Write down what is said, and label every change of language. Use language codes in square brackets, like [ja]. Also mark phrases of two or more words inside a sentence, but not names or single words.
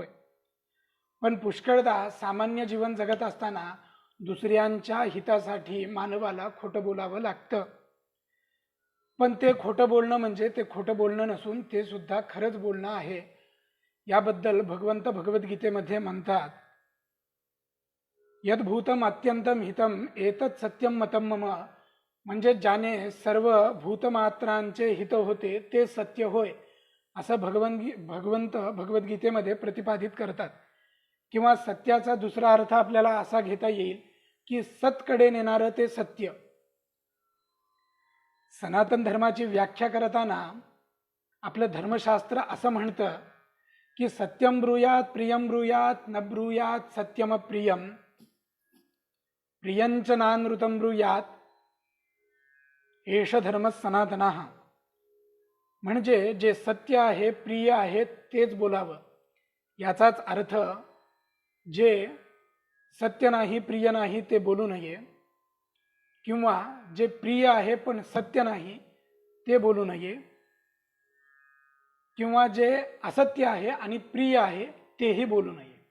[mr] पण पुष्कळदा सामान्य जीवन जगत असताना दुसऱ्यांच्या हितासाठी मानवाला खोटं बोलावं लागतं. पण ते खोटं बोलणं म्हणजे ते खोटं बोलणं नसून ते सुद्धा खरंच बोलणं आहे. याबद्दल भगवंत भगवद्गीतेमध्ये म्हणतात, [sa] यद्भूतम अत्यंतम हितम एतत् सत्यम मतम मम. [mr] म्हणजे ज्याने सर्व भूतमात्रांचे हित होते ते सत्य होय, असं भगवंत भगवद्गीतेमध्ये प्रतिपादित करतात. किंवा सत्याचा दुसरा अर्थ आपल्याला असा घेता येईल की सतकडे नेणारं ते सत्य. सनातन धर्माची व्याख्या करताना आपलं धर्मशास्त्र असं म्हणतं की [sa] सत्यम ब्रूयात प्रियम ब्रूयात न ब्रूयात सत्यम प्रियम प्रियंच नानृतम ब्रूयात एष धर्म सनातना. [mr] म्हणजे जे सत्य आहे, प्रिय आहे तेच बोलावं. याचाच अर्थ जे सत्य नाही, प्रिय नाही ते बोलू नये, किंवा जे प्रिय आहे पण सत्य नाही ते बोलू नये, किंवा जे असत्य आहे आणि प्रिय आहे तेही बोलू नये.